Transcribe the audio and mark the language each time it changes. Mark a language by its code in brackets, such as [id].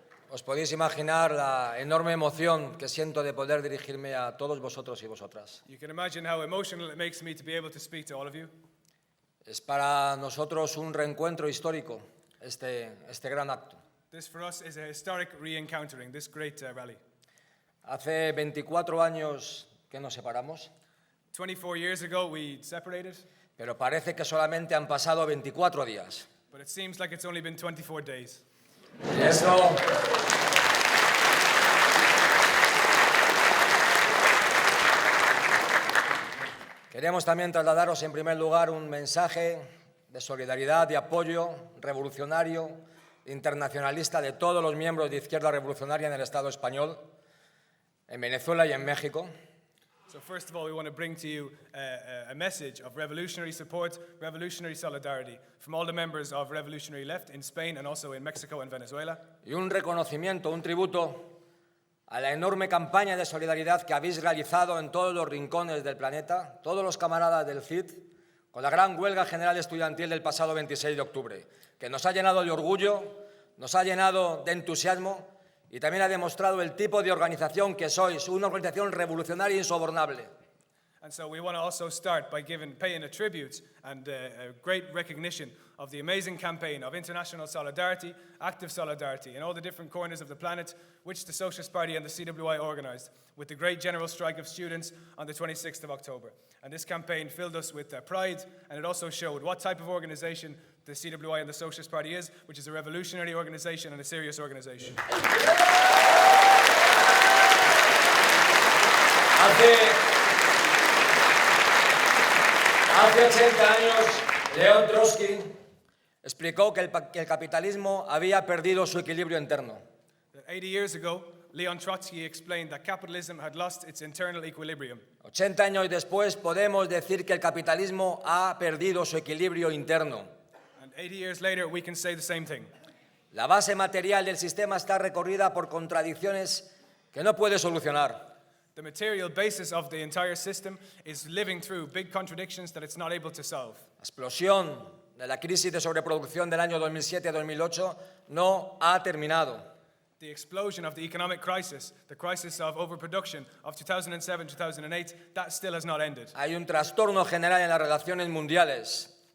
[es] Os podéis imaginar la enorme emoción que siento de poder dirigirme a todos vosotros y vosotras. [en] You can imagine how emotional it makes me to be able to speak to all of you. [es] Es para nosotros un reencuentro histórico, este gran acto. [en] This for us is a historic re-encountering, this great rally. [es] Hace 24 años que nos separamos, [en] 24 years ago we separated, [es] pero parece que solamente han pasado 24 días. [en] but it seems like it's only been 24 days. [es] Y esto... Queremos también trasladaros en primer lugar un mensaje de solidaridad y apoyo revolucionario, internacionalista de todos los miembros de Izquierda Revolucionaria en el Estado español, en Venezuela y en México. [en] So first of all, we want to bring to you a message of revolutionary support, revolutionary solidarity from all the members of Revolutionary Left in Spain and also in Mexico and Venezuela. [es] Y un reconocimiento, un tributo a la enorme campaña de solidaridad que habéis realizado en todos los rincones del planeta, todos los camaradas del CID, con la gran huelga general estudiantil del pasado 26 de octubre, que nos ha llenado de orgullo, nos ha llenado de entusiasmo y también ha demostrado el tipo de organización que sois, una organización revolucionaria e insobornable. [en] And so we want to also start by paying a tribute and a great recognition of the amazing campaign of international solidarity, active solidarity in all the different corners of the planet, which the Socialist Party and the CWI organised with the great general strike of students on the 26th of October. And this campaign filled us with pride, and it also showed what type of organisation the CWI and the Socialist Party is, which is a revolutionary organisation and a serious organisation. [es] Hace 80 años, León Trotsky explicó que el capitalismo había perdido su equilibrio interno. [en] 80 years ago, Leon Trotsky explained that capitalism had lost its internal equilibrium. [es] 80 años después podemos decir que el capitalismo ha perdido su equilibrio interno. [en] And 80 years later, we can say the same thing. [es] La base material del sistema está recorrida por contradicciones que no puede solucionar. [en] The material basis of the entire system is living through big contradictions that it's not able to solve. [es] La explosión de la crisis de sobreproducción del año 2007-2008 no ha terminado. [en] The explosion of the economic crisis, the crisis of overproduction of 2007-2008, that still has not ended. [es] Hay un trastorno general en las relaciones mundiales.